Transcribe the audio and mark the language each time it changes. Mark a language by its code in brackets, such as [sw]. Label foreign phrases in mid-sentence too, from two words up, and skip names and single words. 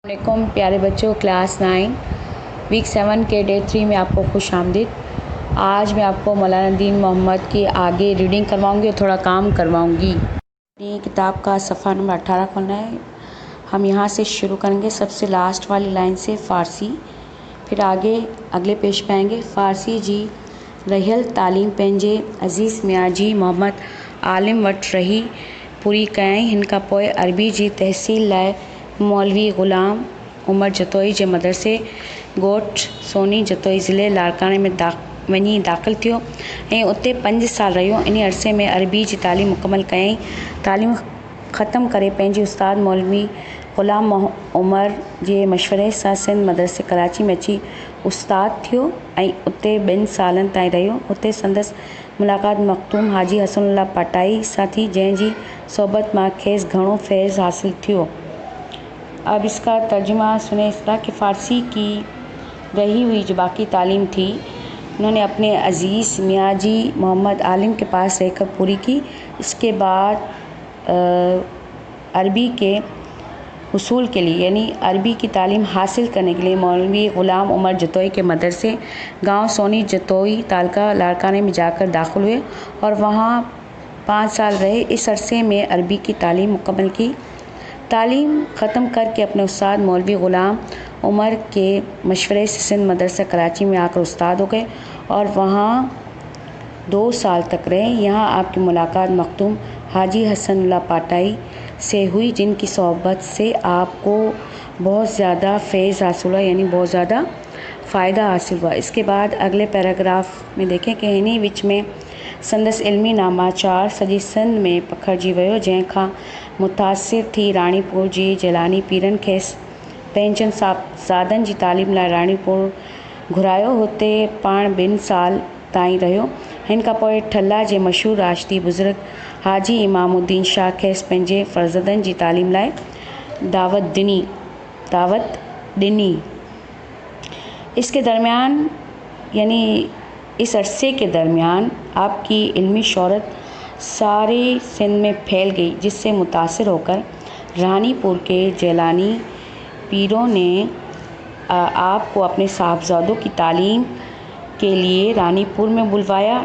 [ur] والیکم پیارے بچوں، کلاس 9 ویک 7 کے ڈے 3 میں آپ کو خوش آمدید. آج میں آپ کو مولانا دین محمد کی آگے ریڈنگ کرواؤں گی اور تھوڑا کام کرواؤں گی. اپنی کتاب کا صفحہ نمبر 18 کھولنا ہے۔ ہم یہاں سے شروع کریں گے سب سے لاسٹ والی لائن سے فارسی، پھر آگے اگلے پیج پہ آئیں گے. [sd] फ़ारसी जी रहियल तालीम पंहिंजे अज़ीज़ मियाजी मोहम्मद आलिम वटि रही पूरी कयईं। हिन खां पोइ अरबी जी तहसील लाइ मौलवी ग़ुलाम उमर जतोई जे मदरसे ॻोठ सोनी जतोई ज़िले लाड़काने में वञी दाख़िल थियो ऐं उते 5 साल रहियो। इन अरसे में अरबी जी तालीम मुकमल कयईं। तालीम ख़तमु करे पंहिंजे उस्ताद मौलवी ग़ुलाम उमर जे मशवरे सां सिंध मदरसे कराची में अची उस्ताद थियो ऐं उते 2 सालनि ताईं रहियो। उते संदसि मुलाक़ात मखदूम हाजी हसनुल्लाह पाटाई सां थी, जंहिंजी सोबत मां खेसि घणो फैज़ हासिल थियो। [ur] اب اس کا ترجمہ سنے. اس طرح کہ فارسی کی رہی ہوئی جو باقی تعلیم تھی، انہوں نے اپنے عزیز میاں جی محمد عالم کے پاس رہ کر پوری کی. اس کے بعد عربی کے اصول کے لیے یعنی عربی کی تعلیم حاصل کرنے کے لیے مولوی غلام عمر جتوئی کے مدرسے گاؤں سونی جتوئی تعلقہ لاڑکانے میں جا کر داخل ہوئے اور وہاں 5 سال رہے. اس عرصے میں عربی کی تعلیم مکمل کی۔ تعلیم ختم کر کے اپنے استاد مولوی غلام عمر کے مشورے سے سندھ مدرسہ کراچی میں آ کر استاد ہو گئے اور وہاں 2 سال تک رہے. یہاں آپ کی ملاقات مخدوم حاجی حسن اللہ پاٹائی سے ہوئی، جن کی صحبت سے آپ کو بہت زیادہ فیض حاصل ہوا، یعنی بہت زیادہ فائدہ حاصل ہوا. اس کے بعد اگلے پیراگراف میں دیکھیں کہ [sd] हिन विच में संदसि इल्मी नामाचार सॼी सिंध में पखिड़िजी वियो, जंहिंखां मुतासिर थी राणीपुर जी जैलानी पीरनि खेसि पंहिंजनि सादनि जी तालीम लाइ राणीपुर घुरायो। हुते पाण 2 साल ताईं रहियो। हिन खां पोइ ठल्ला जे मशहूरु राशिदी बुज़ुर्ग हाजी इमामुद्दीन शाह खेसि पंहिंजे फ़र्ज़ंदनि जी तालीम लाइ दावत ॾिनी। [ur] اس کے درمیان یعنی اس عرصے کے درمیان آپ کی علمی شہرت سارے سندھ میں پھیل گئی، جس سے متاثر ہو کر رانی پور کے جیلانی پیروں نے آپ کو اپنے صاحبزادوں کی تعلیم کے لیے رانی پور میں بلوایا.